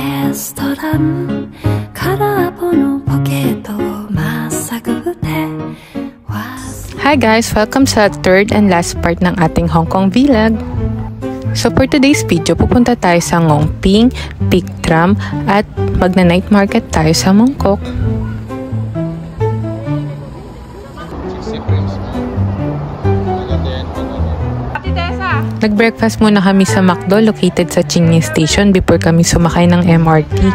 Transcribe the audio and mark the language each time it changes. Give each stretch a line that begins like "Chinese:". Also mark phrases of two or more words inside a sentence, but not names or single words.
Japanese: レストラン空っぽのポケットをまっさぐって
English: Hi guys!
Filipino: Welcome sa
English: third and last part
Filipino: ng ating Hong Kong vlog.
English: So for today's video,
Filipino: pupunta tayo sa Ngongping, Peak Tram at magna-night market tayo sa Mongkok. Nag-breakfast muna kami sa McDo located sa Chingni Station before kami sumakay ng MRT.